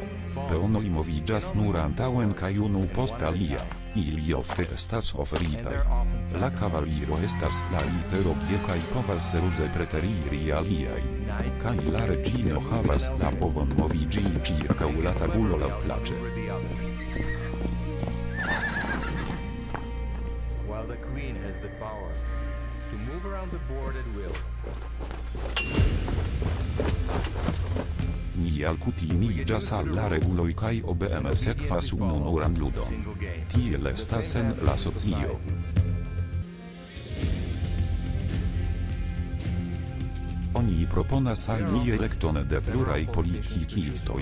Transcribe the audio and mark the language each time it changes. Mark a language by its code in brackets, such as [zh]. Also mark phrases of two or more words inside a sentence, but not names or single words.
[eo] Peonoj moviĝas nur antaŭen kaj unu post alia. Ili ofte estas oferitaj. La kavaliro estas la litero G kaj povas ruze preteriri aliajn. Kaj la reĝino havas la povon moviĝi ĉirkaŭ la tabulo laŭplaĉe. [en] While the queen has the power to move around the board at will. [eo] Ni alkutimiĝas al la reguloj kaj obeme sekvas ununuran ludon. Tiel estas en la socio. Oni proponas al ni elekton de pluraj politikistoj.